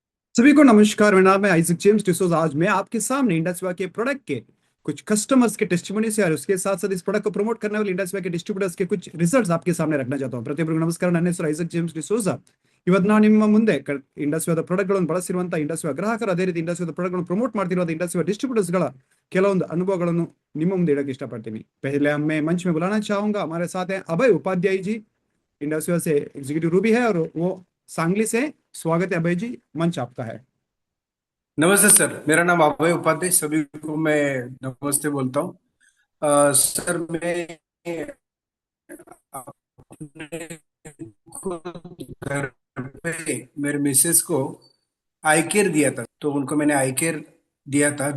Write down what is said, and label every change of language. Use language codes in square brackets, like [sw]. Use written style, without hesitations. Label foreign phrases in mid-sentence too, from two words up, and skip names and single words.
[hi] सभी को नमस्कार। मेरा नाम है आइजक जेम्स डिसोजा। आज मैं आपके सामने इंडस्वा के प्रोडक्ट के कुछ कस्टमर्स के टेस्टिमोनी से और उसके साथ साथ इस प्रोडक्ट को प्रमोट करने वाले इंडस्वा के डिस्ट्रीब्यूटर्स के कुछ रिजल्ट्स आपके सामने रखना चाहता हूँ। [kn] ಪ್ರತಿಯೊಬ್ಬರಿಗೂ ನಮಸ್ಕಾರ। ನನ್ನ ಹೆಸರು ಐಸಕ್ ಜೇಮ್ಸ್ ಡಿಸೋಜಾ। ಇವತ್ತು ನಾನು ನಿಮ್ಮ ಮುಂದೆ ಇಂಡಸ್ಟ್ರಿಯಾದ ಪ್ರಾಡಕ್ಟ್ಗಳನ್ನು ಬಳಸಿರುವಂತಹ ಇಂಡಸ್ಟ್ರಿಯ ಗ್ರಾಹಕರು, ಅದೇ ರೀತಿ ಇಂಡಸ್ಟ್ರಿಯಾದ ಪ್ರಾಡಕ್ಟ್ಗಳನ್ನು ಪ್ರಮೋಟ್ ಮಾಡ್ತಿರುವ ಇಂಡಸ್ಟ್ರಿಯ ಡಿಸ್ಟ್ರಿಬ್ಯೂಟರ್ಸ್ಗಳ ಕೆಲವೊಂದು ಅನುಭವಗಳನ್ನು ನಿಮ್ಮ ಮುಂದೆ ಇಡಕ್ಕೆ ಇಷ್ಟಪಡ್ತೀನಿ। [hi] पहले मैं मंच में बुलाना चाहूंगा, हमारे साथ हैं अभय उपाध्याय जी, इंडस्ट्रिया से एग्जीक्यूटिव रूबी है और वो सांगली से। स्वागत है अभय जी, मंच आपका है। नमस्ते सर, मेरा नाम अभय उपाध्याय। सभी को मैं नमस्ते बोलता हूँ। सर, मैं अपने खुद घर पे मेरे मिसेस को [en] eye care [hi] दिया था, तो उनको मैंने [en] eye care [hi] दिया था।